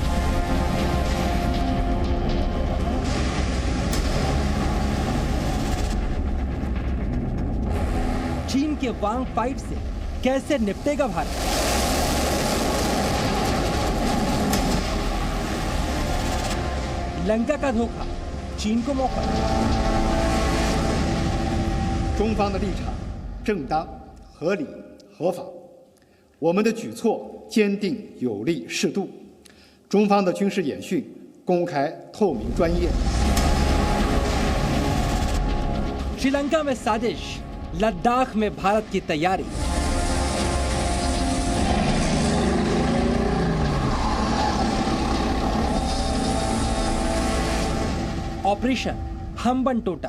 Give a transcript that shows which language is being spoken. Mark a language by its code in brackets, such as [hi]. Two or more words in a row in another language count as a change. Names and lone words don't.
[hi] चीन के वांग 5 से कैसे निपटेगा भारत? लंका का धोखा चीन को मौका। [zh] 中方的立场正当、合理、合法，我们的举措坚定、有力、适度。中方的军事演训公开、透明、专业。 [hi] श्रीलंका में साजिश, लद्दाख में भारत की तैयारी। ऑपरेशन हम्बनटोटा।